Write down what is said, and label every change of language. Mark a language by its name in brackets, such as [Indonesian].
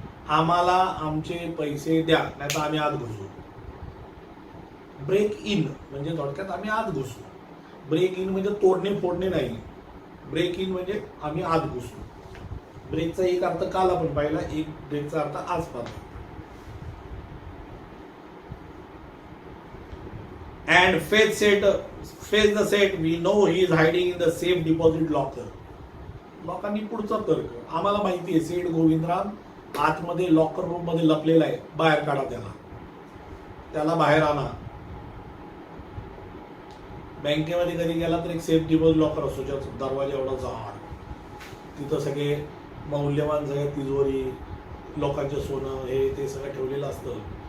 [Marathi] आम्हाला आमचे पैसे द्या, नाही तर आम्ही आत घुसू. ब्रेक इन म्हणजे थोडक्यात आम्ही आत घुसू. ब्रेक इन म्हणजे तोडणे फोडणे नाही. ब्रेक इन म्हणजे आम्ही आत घुसू. ब्रेकचा एक अर्थ काल आपण पाहिला, एक ब्रेकचा अर्थ आज पाहतो. [English] And face the Seth, we know he is hiding in the safe deposit locker. [Marathi] लोकांनी पुढचा तर्क, आम्हाला माहिती आहे सेठ गोविंदराम आतमध्ये लॉकर रूम मध्ये लपलेला आहे, बाहेर काढा त्याला, त्याला बाहेर आणा. बँकेमध्ये कधी गेला तर एक सेफ डिपॉझिट लॉकर असतो, ज्याचा दरवाजा एवढा जाड, तिथं सगळे मौल्यवान सगळ्या तिजोरी, लोकांचे सोनं हे ते सगळं ठेवलेलं असतं.